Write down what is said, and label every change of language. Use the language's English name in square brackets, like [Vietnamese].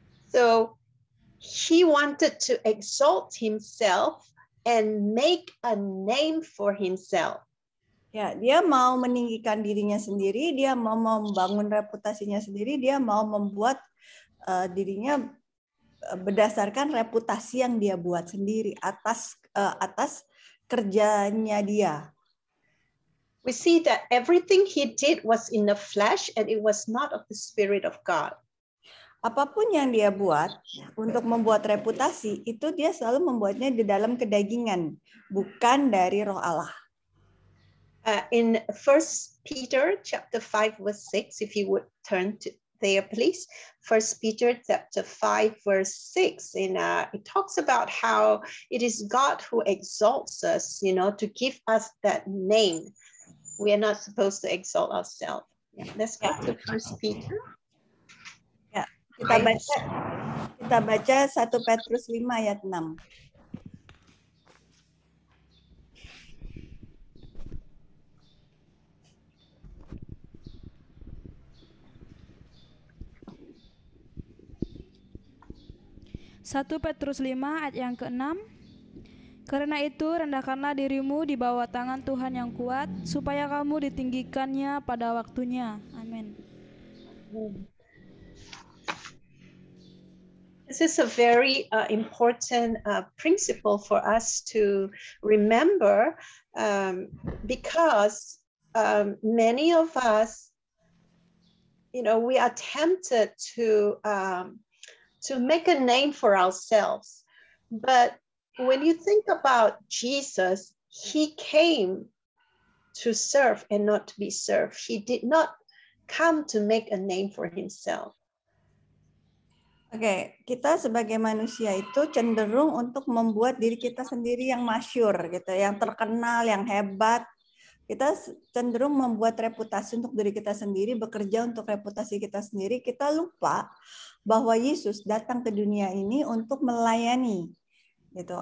[English] So he wanted to exalt himself and make a name for himself. [Indonesian] Ya, dia mau meninggikan dirinya sendiri, dia mau membangun reputasinya sendiri, dia mau membuat dirinya berdasarkan reputasi yang dia buat sendiri atas kerjanya dia. [English] We see that everything he did was in the flesh and it was not of the Spirit of God. [Indonesian] Apapun yang dia buat untuk membuat reputasi, itu dia selalu membuatnya di dalam kedagingan, bukan dari Roh Allah. [English] In 1 Peter chapter 5 verse 6, if you would turn to there, please. 1 Peter chapter 5 verse 6, and it talks about how it is God who exalts us, to give us that name. We are not supposed to exalt ourselves. Yeah, let's go to 1 Peter. [Indonesian] Ya, kita baca 1 Petrus 5 ayat 6. Satu Petrus 5 ayat yang ke-6. Karena itu rendahkanlah dirimu di bawah tangan Tuhan yang kuat, supaya kamu ditinggikannya pada waktunya. Amin. [English] This is a very important principle for us to remember, because many of us, we are tempted to make a name for ourselves. But when you think about Jesus, he came to serve and not to be served. He did not come to make a name for himself. [Indonesian] Oke, kita sebagai manusia itu cenderung untuk membuat diri kita sendiri yang masyhur gitu, yang terkenal, yang hebat. Kita cenderung membuat reputasi untuk diri kita sendiri, bekerja untuk reputasi kita sendiri. Kita lupa bahwa Yesus datang ke dunia ini untuk melayani. Gitu.